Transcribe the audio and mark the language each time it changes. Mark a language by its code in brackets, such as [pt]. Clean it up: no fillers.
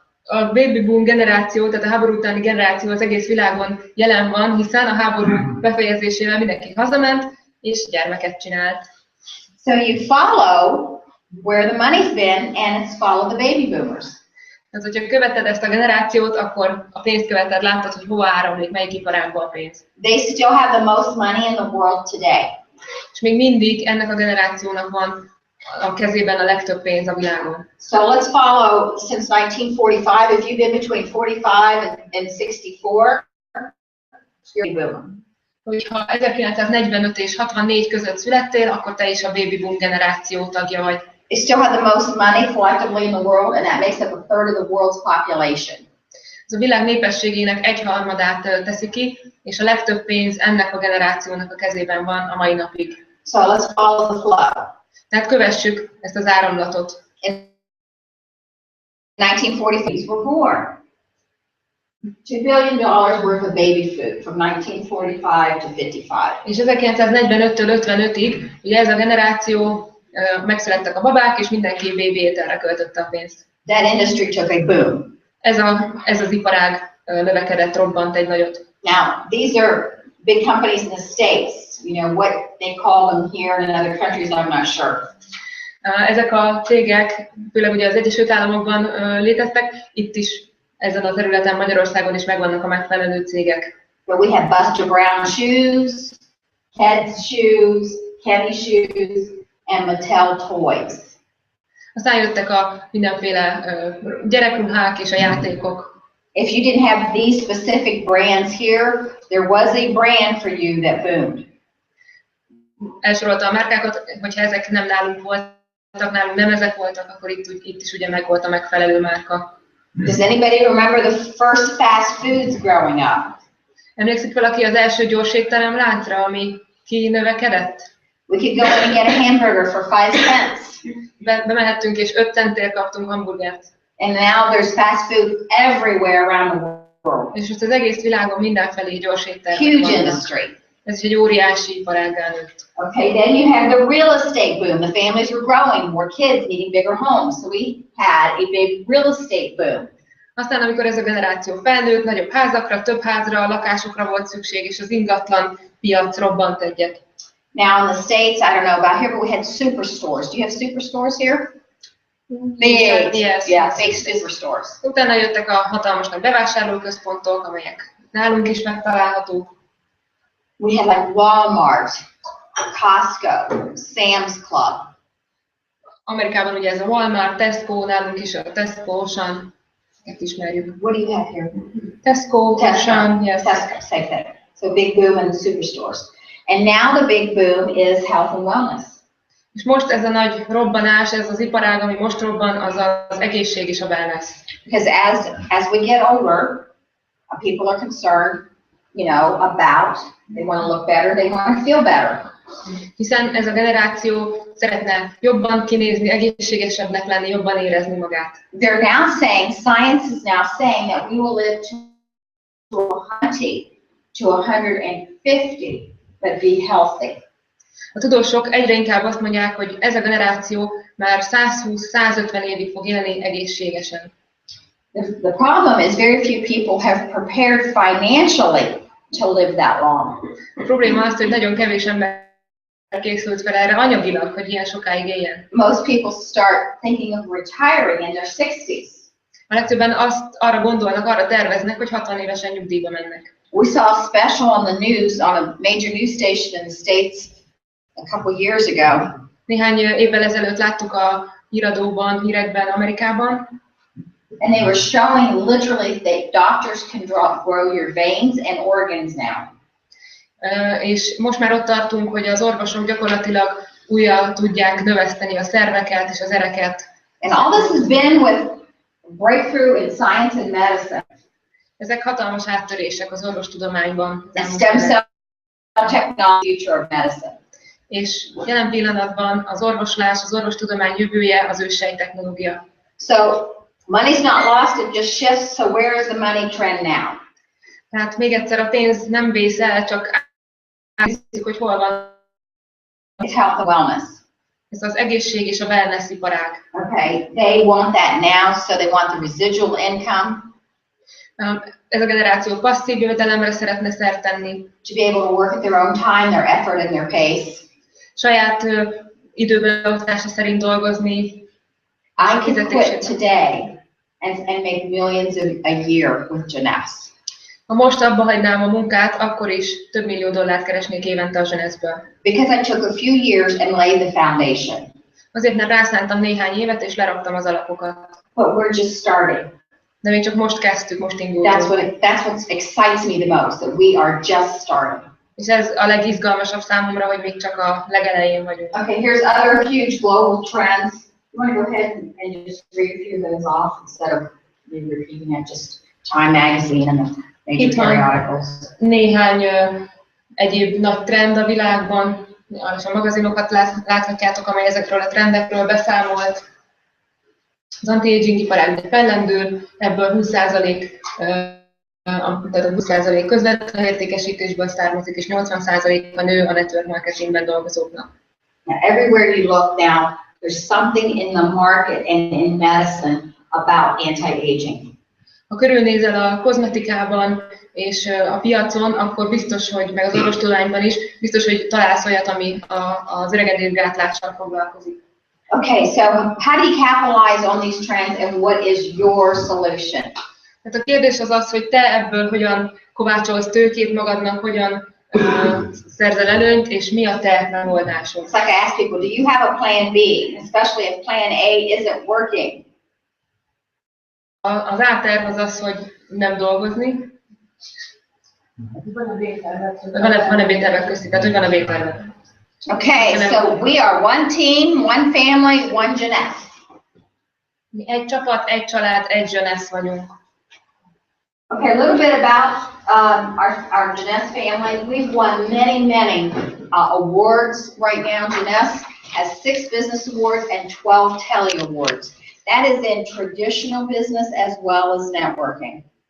[hu] A baby boom generáció, tehát a háború utáni generáció az egész világon jelen van, hiszen a háború befejezésével mindenki hazament, és gyermeket csinált. [en] So you follow where the money's been, and it's follow the baby boomers. [hu] Tehát, hogyha követed ezt a generációt, akkor a pénzt követed, láttad, hogy hova áramlik, melyik iparágba a pénz. [en] They still have the most money in the world today. [hu] És még mindig ennek a generációnak van a kezében a legtöbb pénz a világon. [en] So let's follow since 1945. If you've been between 45 and 64, you're a boomer. [hu] Hogyha 1945 és 64 között születtél, akkor te is a baby boom generáció tagja vagy. [en] They still have the most money collectively in the world, and that makes up a third of the world's population. [hu] Ez a világ népességének 1/3 teszi ki, és a legtöbb pénz ennek a generációnak a kezében van a mai napig. [en] So let's follow the flow. [hu] Tehát kövessük ezt az áramlatot. [en] In 1940s were born. $2 billion worth of baby food from 1945 to 55. [hu] És 1945-től 55-ig, ugye ez a generáció, megszülettek a babák, és mindenki baby ételre költötte a pénzt. [en] That industry took a boom. [hu] Ez az iparág növekedett, robbant egy nagyot. [en] Now, these are big companies in the States. What they call them here and in other countries, I'm not sure. [hu] Ezek a cégek, főleg ugye az Egyesült Államokban léteztek, itt is ezen a területen Magyarországon is megvannak a megfelelő cégek. [en] But we have Buster Brown shoes, Keds shoes, Kenny shoes, and Mattel toys. [hu] Aztán jöttek a mindenféle gyerekruhák és a játékok. [en] If you didn't have these specific brands here, there was a brand for you that boomed. [hu] Elsorolta a márkákat, hogyha ezek nem nálunk voltak, nálunk nem ezek voltak, akkor itt is ugye megvolt a megfelelő márka. [en] Does anybody remember the first fast foods growing up? [hu] Emlékszik valaki az első gyorsétterem láncra, ami kinövekedett? [en] We could go and get a hamburger for 5 cents. [hu] Bemehettünk és 5 centért kaptunk hamburgert. [en] And now there's fast food everywhere around the world. [hu] És most az egész világon mindenfelé gyorséttermek [en] Huge [hu] vannak. [en] industry. [hu] Ez is egy óriási iparággá nőtt. [en] Okay, then you have the real estate boom. The families were growing, more kids needing bigger homes. So we had a big real estate boom. [hu] Aztán, amikor ez a generáció felnőtt, nagyobb házakra, több házra, lakásokra volt szükség, és az ingatlan piac robbant egyet. [en] Now in the States, I don't know about here, but we had superstores. Do you have superstores here? Big, yes. Yeah, big superstores. [hu] Utána jöttek a hatalmas nagy bevásárlóközpontok, amelyek nálunk is megtalálhatók. [en] We had like Walmart, Costco, Sam's Club. [hu] Amerikában ugye ez a Walmart, Tesco, nálunk is a Tesco, Ocean, ezt ismerjük. [en] What do you have here? Tesco, Ocean, yes. Tesco, same thing. So big boom in the superstores. And now the big boom is health and wellness. [hu] És most ez a nagy robbanás, ez az iparág, ami most robban, az az egészség és a wellness. [en] Because as we get older, people are concerned, you know, about, they want to look better, they want to feel better. [hu] Hiszen ez a generáció szeretne jobban kinézni, egészségesebbnek lenni, jobban érezni magát. [en] They're now saying, science is now saying that we will live to 100 to 150, but be healthy. [hu] A tudósok egyre inkább azt mondják, hogy ez a generáció már 120-150 évig fog élni egészségesen. [en] The problem is very few people have prepared financially to live that long. [hu] A probléma az, hogy nagyon kevés ember készült fel erre anyagilag, hogy ilyen sokáig éljen. [en] Most people start thinking of retiring in their 60s. [hu] A legtöbben arra gondolnak, arra terveznek, hogy 60 évesen nyugdíjba mennek. [en] We saw a special on the news, on a major news station in the States a couple years ago. [hu] Néhány évvel ezelőtt láttuk a híradóban, hírekben Amerikában. [en] And they were showing literally that doctors can grow your veins and organs now. [hu] És most már ott tartunk, hogy az orvosok gyakorlatilag újra tudják növeszteni a szerveket és az ereket. [en] And all this has been with breakthrough in science and medicine. [hu] Ezek hatalmas áttörések az orvostudományban. [en] The stem cell technology, future of medicine. [hu] És jelen pillanatban az orvoslás, az orvostudomány jövője az őssej technológia. [en] So money's not lost, it just shifts. So where is the money trend now? [hu] Tehát még egyszer a pénz nem vész el, csak átnézzük, hogy hol van. [en] It's health and wellness. [hu] Ez az egészség és a wellness iparág. [en] Okay, they want that now, so they want the residual income. [hu] Ez a generáció passzív jövedelemre szeretne szert tenni. [en] To be able to work at their own time, their effort and their pace. [hu] Saját időbeosztása szerint dolgozni. [en] I could quit today and make millions a year with Jeunesse. [hu] Ha most abba hagynám a munkát, akkor is több millió dollárt keresnék évente a Jeunesse-ből. [en] Because I took a few years and laid the foundation. [hu] Azért, mert rászántam néhány évet, és leraktam az alapokat. [en] But we're just starting. [hu] De még csak most kezdtük, most indultunk. [en] That's what excites me the most, that we are just starting. [hu] És ez a legizgalmasabb számomra, hogy még csak a legelején vagyunk. [en] Okay, here's other huge global trends. You want to go ahead and just read a few of those off instead of repeating it, just Time Magazine and the major periodicals. [hu] Néhány egyéb nagy trend a világban, és a magazinokat láthatjátok, amely ezekről a trendekről beszámolt. Az anti-aging iparág fellendül, ebből 20% közvetlen értékesítésből származik, és 80% a nő a network marketingben dolgozóknak. [en] Now, everywhere you look now, there's something in the market and in medicine about anti-aging. [hu] Ha körülnézel a kozmetikában és a piacon, akkor biztos, hogy meg az orvostudományban is, biztos, hogy találsz olyat, ami az öregedésgátlással foglalkozik. [en] Okay, so how do you capitalize on these trends and what is your solution? [hu] Tehát a kérdés az az, hogy te ebből hogyan kovácsolsz tőkét magadnak, hogyan szerzel előnyt, és mi a te megoldásod. [en] It's like I ask people, do you have a plan B, especially if plan A isn't working? [hu] Az A-terv az az, hogy nem dolgozni. Van-e B-tervek közti? Tehát, hogy van a B-tervek? [en] Okay, so we are one team, one family, one Jeunesse. [hu] Mi egy csapat, egy család, egy Jeunesse vagyunk. [en] Okay, a little bit about our Jeunesse family. We've won many awards right now. Jeunesse has 6 business awards and 12 tele awards. That is in traditional business as well as networking.